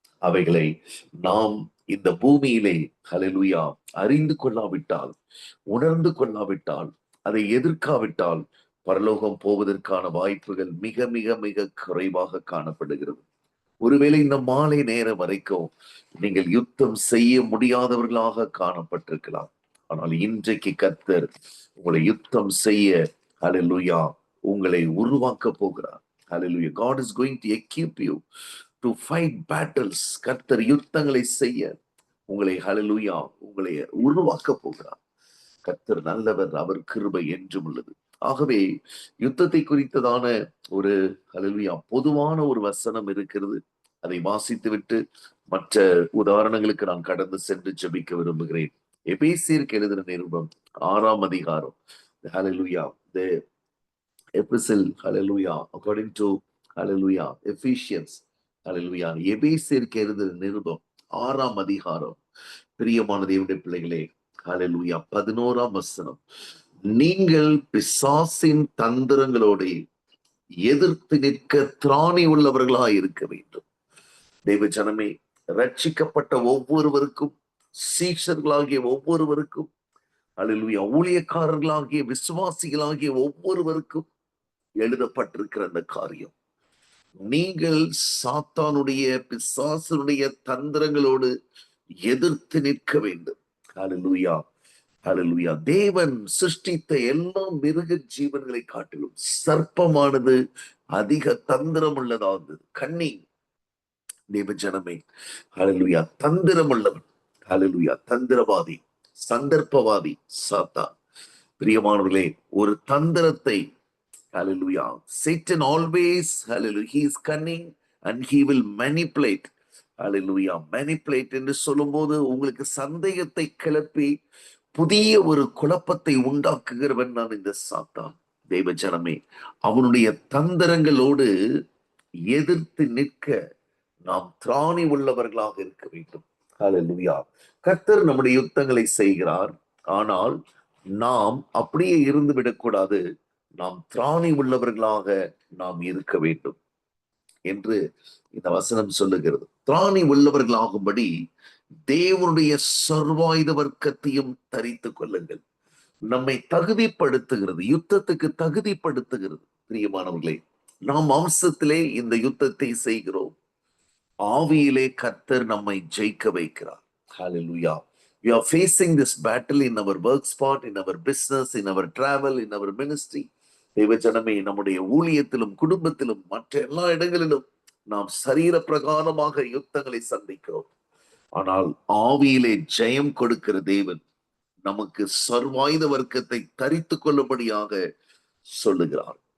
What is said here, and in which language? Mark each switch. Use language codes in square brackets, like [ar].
[ta] அவைகளை நாம் இந்த பூமியிலே ஹல்லேலூயா அறிந்து கொள்ளாவிட்டால், உணர்ந்து கொள்ளாவிட்டால், அதை எதிர்க்காவிட்டால் பரலோகம் போவதற்கான வாய்ப்புகள் மிக மிக மிக குறைவாக காணப்படுகிறது. ஒருவேளை இந்த மாலை நேரம் வரைக்கும் நீங்கள் யுத்தம் செய்ய முடியாதவர்களாக காணப்பட்டிருக்கலாம். ஆனால் இன்றைக்கு கர்த்தர் உங்களை யுத்தம் செய்ய ஹல்லேலூயா உங்களை உருவாக்க போகிறார். ஹல்லேலூயா. [en] God is going to equip you to fight battles. [ta] கர்த்தர் யுத்தங்களை செய்ய உங்களை ஹல்லேலூயா உங்களை உருவாக்க போகிறார். கர்த்தர் நல்லவர், அவர் கிருபை என்றும் உள்ளது. ஆகவே யுத்தத்தை குறித்ததான ஒரு ஹல்லேலூயா பொதுவான ஒரு வசனம் இருக்கிறது. அதை வாசித்து விட்டு மற்ற உதாரணங்களுக்கு நான் கடந்து சென்று ஜெபிக்க விரும்புகிறேன். எபேசியருக்கு எழுதின நிருபம் 6ஆம் அதிகாரம். ஹல்லேலூயா. [en] The epistle, hallelujah, according to hallelujah Ephesians, hallelujah, [ta] எபேசியருக்கு எழுதின நிருபம் 6ஆம் அதிகாரம். பிரியமான தேவனுடைய பிள்ளைகளே, ஹல்லேலூயா 11ஆம் வசனம். நீங்கள் பிசாசின் தந்திரங்களோடு எதிர்த்து நிற்க திராணி உள்ளவர்களாய் இருக்க வேண்டும். தேவ ஜனமே, ரட்சிக்கப்பட்ட ஒவ்வொருவருக்கும், சீஷர்களாகிய ஒவ்வொருவருக்கும், ஹல்லேலூயா ஊழியக்காரர்களாகிய விசுவாசிகளாகிய ஒவ்வொருவருக்கும் எழுதப்பட்டிருக்கிற அந்த காரியம். நீங்கள் சாத்தானுடைய பிசாசனுடைய தந்திரங்களோடு எதிர்த்து நிற்க வேண்டும். ஹல்லேலூயா, ஹல்லேலூயா. தேவன் சிருஷ்டித்த எல்லா மிருக ஜீவன்களை காட்டிலும் சர்ப்பமானது அதிக தந்திரம் உள்ளதாகுது. கன்னி. தேவ ஜனமே, ஹல்லேலூயா தந்திரம் உள்ளவன். ஹல்லேலூயா தந்திரவாதி, சந்தர்ப்பவாதி சாத்தான். பிரியமானவர்களே, ஒரு தந்திரத்தை [en] hallelujah Satan always, hallelujah, he is cunning and he will manipulate. [ta] hallelujah manipulate என்று சொல்லும்போது உங்களுக்கு சந்தேகத்தை கிளப்பி புதிய ஒரு குழப்பத்தை உண்டாக்குகிறவன் நான் இந்த சாத்தான். தேவ ஜனமே, அவனுடைய தந்திரங்களோடு எதிர்த்து நிற்க நாம் திராணி உள்ளவர்களாக இருக்க வேண்டும். ஹல்லேலூயா. கர்த்தர் நம்முடைய யுத்தங்களை செய்கிறார். ஆனால் நாம் அப்படியே இருந்து விடக்கூடாது. நாம் திராணி உள்ளவர்களாக நாம் இருக்க வேண்டும் என்று இந்த வசனம் சொல்லுகிறது. திராணி உள்ளவர்களாகும்படி தேவனுடைய சர்வாயுத வர்க்கத்தையும் தரித்துக் கொள்ளுங்கள். நம்மை தகுதிப்படுத்துகிறது, யுத்தத்துக்கு தகுதிப்படுத்துகிறது. பிரியமானவர்களே, நாம் மாம்சத்திலே இந்த யுத்தத்தை செய்கிறோம். ஆவியிலே கர்த்தர் நம்மை ஜெயிக்க வைக்கிறார். [en] Hallelujah. We are facing this battle in our work spot, in our business, in our travel, in our ministry. [ta] தேவ ஜனமே, நம்முடைய ஊழியத்திலும் குடும்பத்திலும் மற்ற எல்லா இடங்களிலும் நாம் சரீர பிரகாரமாக யுத்தங்களை சந்திக்கிறோம். ஆனால் ஆவியிலே ஜெயம் கொடுக்கிற தேவன் நமக்கு சர்வாயுத வர்க்கத்தை தரித்து கொள்ளும்படியாக சொல்லுகிறார்.